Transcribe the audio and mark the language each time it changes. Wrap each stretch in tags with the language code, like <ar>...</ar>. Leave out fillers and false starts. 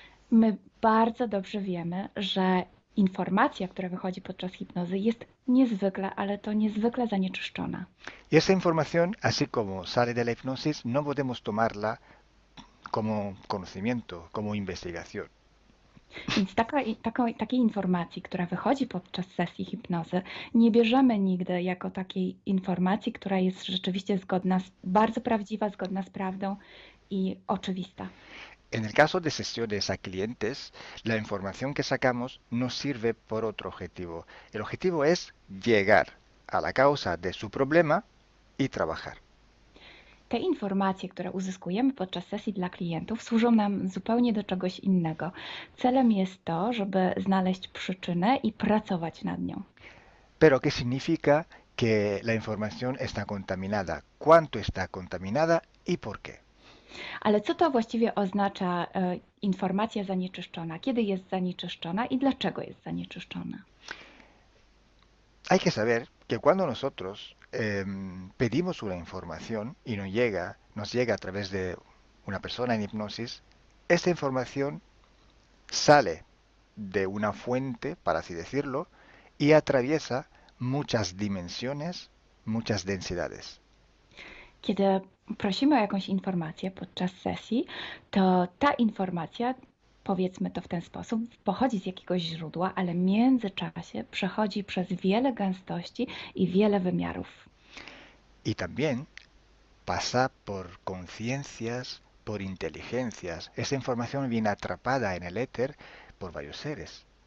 <pl>My bardzo dobrze wiemy, że informacja, która wychodzi podczas hipnozy jest niezwykle, ale to niezwykle zanieczyszczona.</pl> <es>Y esa información, así como sale de la hipnosis, no podemos tomarla como conocimiento, como investigación.</es> <pl>Więc takiej informacji, która wychodzi podczas sesji hipnozy, nie bierzemy nigdy jako takiej informacji, która jest rzeczywiście bardzo prawdziwa, zgodna z prawdą i oczywista.</pl> <es>En el caso de sesiones a clientes, la información que sacamos nos sirve por otro objetivo. El objetivo es llegar a la causa de su problema y trabajar.</es> <pl>Te informacje, które uzyskujemy podczas sesji dla klientów, służą nam zupełnie do czegoś innego. Celem jest to, żeby znaleźć przyczynę i pracować nad nią.</pl> <es>Pero ¿qué significa que la información está contaminada? ¿Cuánto está contaminada y por qué?</es> <pl>Ale co to właściwie oznacza informacja zanieczyszczona? Kiedy jest zanieczyszczona i dlaczego jest zanieczyszczona?</pl> <es>Hay que saber que cuando nosotros pedimos una información y nos llega a través de una persona en hipnosis, esta información sale de una fuente, para así decirlo, y atraviesa muchas dimensiones, muchas densidades.</es> <pl>Kiedy prosimy o jakąś informację podczas sesji, to ta informacja, powiedzmy to w ten sposób, pochodzi z jakiegoś źródła, ale w międzyczasie przechodzi przez wiele gęstości i wiele wymiarów.</pl> <es>Y también pasa por conciencias, por inteligencias. Esa información viene atrapada en el éter por varios seres.</es>